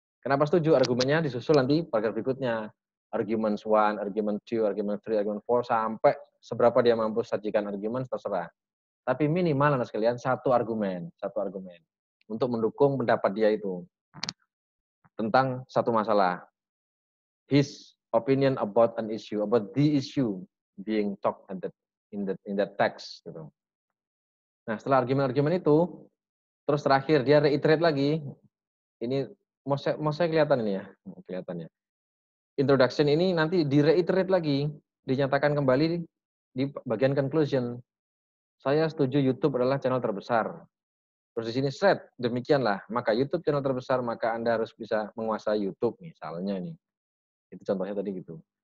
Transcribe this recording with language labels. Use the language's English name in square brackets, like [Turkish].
[Indonesian] Kenapa setuju? Argumennya disusul nanti paragraf berikutnya. Argument 1, argument 2, argument 3, argument 4, sampai seberapa dia mampu sajikan argumen, terserah. Tapi minimal anak sekalian satu argumen. untuk mendukung pendapat dia itu tentang satu masalah. [English] His opinion about an issue, about the issue being talked in that text gitu. [Indonesian] Nah, setelah argumen-argumen itu, terus terakhir dia reiterate lagi, ini mau saya kelihatan ini ya, kelihatan ya. Introduction ini nanti di-reiterate lagi, dinyatakan kembali di bagian conclusion. Saya setuju YouTube adalah channel terbesar. Terus di sini set, demikianlah, maka YouTube channel terbesar, maka Anda harus bisa menguasai YouTube misalnya nih. Itu contohnya tadi gitu.